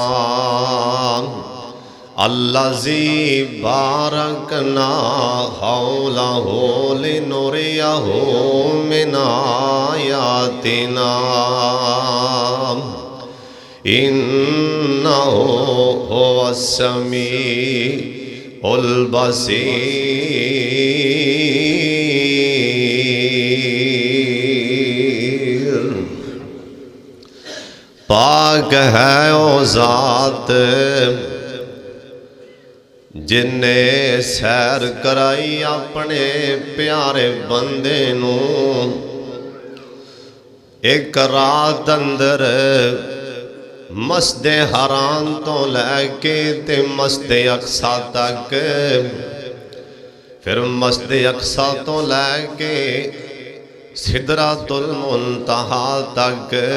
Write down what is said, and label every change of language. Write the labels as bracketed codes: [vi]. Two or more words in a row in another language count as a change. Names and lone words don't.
[ar] الذي باركنا حوله لنريه من آياتنا إنه هو السميع البصير. [pa] پاک ہے او ذات جنہے سیر کرائی اپنے پیارے بندے نوں ایک رات اندر مسجد حرام توں لے کے تے مسجد اقصیٰ تک، پھر مسجد اقصیٰ توں لے کے سدرۃ المنتہیٰ تک